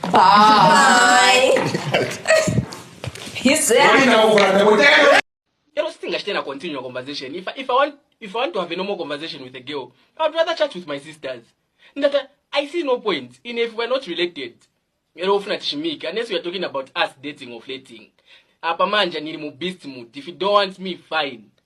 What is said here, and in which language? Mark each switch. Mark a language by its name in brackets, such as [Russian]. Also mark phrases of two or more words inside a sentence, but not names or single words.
[English] He said. You don't think I should continue a conversation. If I want to have a normal conversation with a girl, I would rather chat with my sisters. That I see no point in if we're not related. Unless we are talking about us dating or flirting. [Nyanja] Apamanja ni mu [English] beast mood. If you don't want me, fine.